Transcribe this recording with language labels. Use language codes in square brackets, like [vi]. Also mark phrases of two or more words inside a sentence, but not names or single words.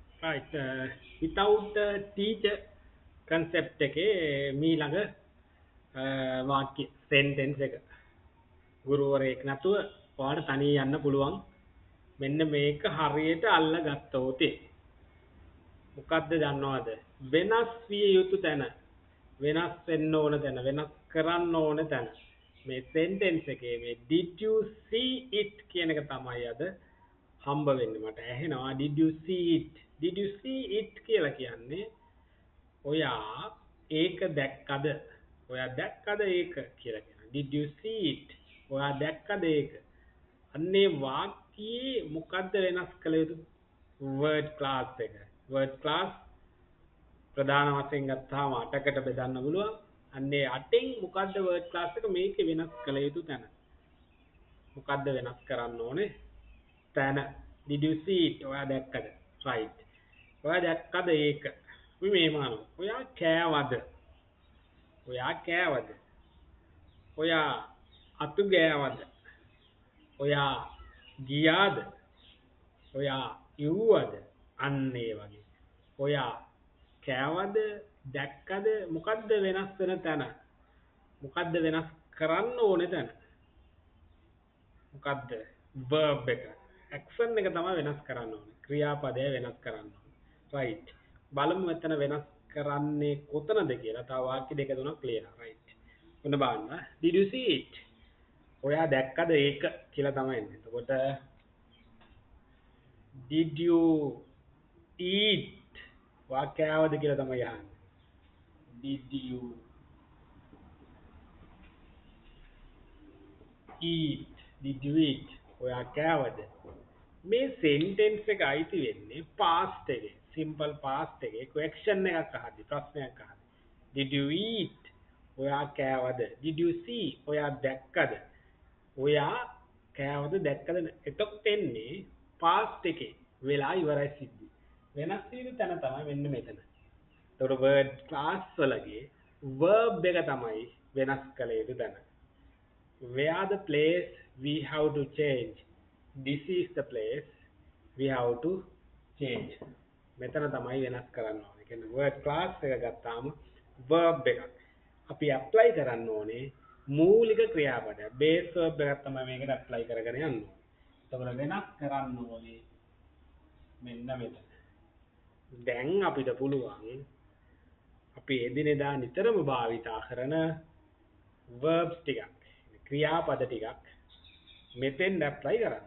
[en] right without teacher concept [si] එකේ මීළඟ වාක්‍ය sentence එක ගුරුවරයෙක් නැතුව ඔයාලට තනියෙන් යන්න පුළුවන් මෙන්න මේක හරියට අල්ලගත්තොත් මොකද්ද දන්නවද වෙනස් විය යුතු තැන වෙනස් වෙන්න ඕන තැන වෙනස් කරන්න ඕන තැන මේ sentence එකේ මේ [en] did you see it [si] කියන එක තමයි අද හම්බ වෙන්නේ මට ඇහෙනවා [en] did you see it [si] කියලා කියන්නේ ඔයා ඒක දැක්කද ඔයා දැක්කද ඒක කියලා කියනවා [en] did you see it [si] ඔයා දැක්කද ඒක අන්නේ වාක්‍යයේ මොකද්ද වෙනස් කළ යුතු [en] word class [si] එක [en] word class [si] ප්‍රධාන වශයෙන් ගත්තාම 8කට බෙදන්න පුළුවන් අන්නේ 8න් මොකද්ද [en] word class [si] එක මේකේ වෙනස් කළ යුතු තැන මොකද්ද වෙනස් කරන්න ඕනේ තැන [en] did you see it [si] ඔයා දැක්කද right ඔයා දැක්කද ඒක මේ මානව ඔයා කෑවද ඔයා අතු ගෑවද ඔයා ගියාද ඔයා යුවද අන්න ඒ වගේ ඔයා කෑවද දැක්කද මොකද්ද වෙනස් වෙන තැන මොකද්ද වෙනස් කරන්න ඕනේ තැන මොකද්ද verb එක action එක තමයි වෙනස් කරන්න ඕනේ ක්‍රියාපදය වෙනස් කරන්න ඕනේ right බලමු මෙතන වෙනස් කරන්නේ කොතනද කියලා තව වාක්‍ය දෙක තුනක් ලියලා right ඔන්න බලන්න [en] did you see it [si] ඔයා දැක්කද ඒක කියලා තමයි එන්නේ එතකොට [en] did you eat [si] වාක්‍යවද කියලා තමයි අහන්නේ [en] did you eat [si] ඔයා කෑවද මේ sentence එක අයිති වෙන්නේ past එකේ [en] simple past [si] එකේ question එකක් අහද්දි ප්‍රශ්නයක් අහද්දි [en] did you eat [si] ඔයා කෑවද [en] did you see [si] ඔයා දැක්කද ඔයා කෑවද දැක්කද එතකොට එන්නේ past එකේ වෙලා ඉවරයි සිද්ධි වෙනස් වීම තැන තමයි මෙන්න මෙතන එතකොට word class වලගේ verb එක තමයි වෙනස් කළ යුතු තැන [en] where the place we have to change this is the place we have to change [si] මෙතන තමයි වෙනස් කරන්න ඕනේ කියන්නේ [en] word class [si] එක ගත්තාම verb එකක් අපි apply කරන්න ඕනේ මූලික ක්‍රියාපදය [en] base verb [si] එකක් තමයි මේකට apply කරගෙන යන්න ඕනේ එතකොට වෙනස් කරන්න ඕනේ මෙන්න මෙතන දැන් අපිට පුළුවන් අපි එදිනෙදා නිතරම භාවිතා කරන verbs ටිකක් ක්‍රියාපද ටිකක් මෙතෙන් apply කරන්න.